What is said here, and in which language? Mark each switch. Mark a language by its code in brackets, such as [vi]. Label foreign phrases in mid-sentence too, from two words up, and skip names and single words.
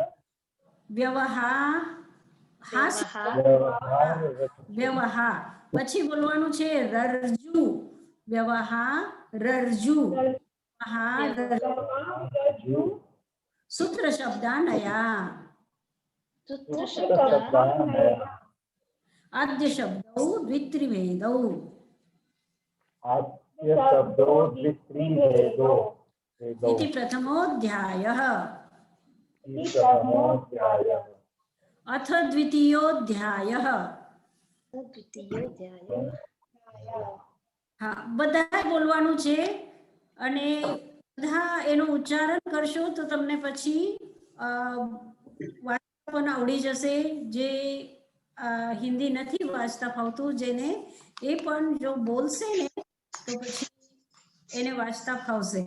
[gu] વ્યવહાર, પછી બોલવાનું છે રરજુ, રરજુ, [sa] સૂત્ર શબ્દાનયા, આદ્ય શબ્દૌ દ્વિત્રિભેદૌ, इति प्रथमोऽध्यायः. अथ द्वितीयोऽध्यायः. [gu] હા, બધા બોલવાનું છે અને બધા એનું ઉચ્ચારણ કરશો તો તમને પછી વાંચતા પણ આવડી જશે. જે હિન્દી નથી વાંચતા ફાવતું, જેને એ પણ જો બોલશે ને તો પછી એને વાંચતા ફાવશે.